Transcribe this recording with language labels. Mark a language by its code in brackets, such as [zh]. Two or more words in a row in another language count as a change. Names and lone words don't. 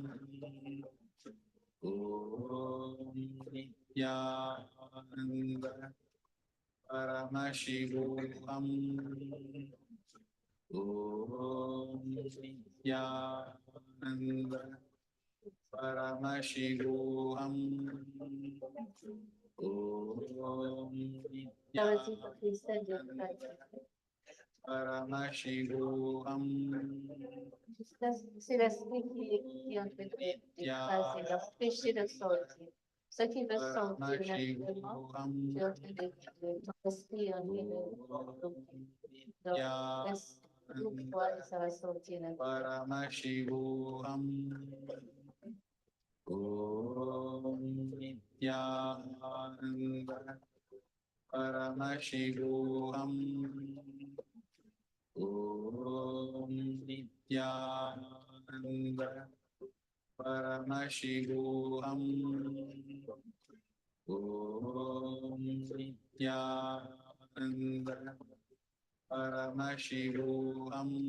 [sa] Om Nithyananda Paramashivoham Om Nithyananda Paramashivoham Om [fr] Vas-y, Patricia, Dieu [sa] Paramashivoham [fr] c'est l'esprit qui est en train de passer, d'empêcher de sortir. Ce qui veut sortir naturellement, tu es en train de ton esprit est en train de donc laisse une fois et ça va sortir naturellement. [sa] Paramashivoham Om Nithyananda Paramashivoham Om Nithyananda Paramashivoham Om Nithyananda Paramashivoham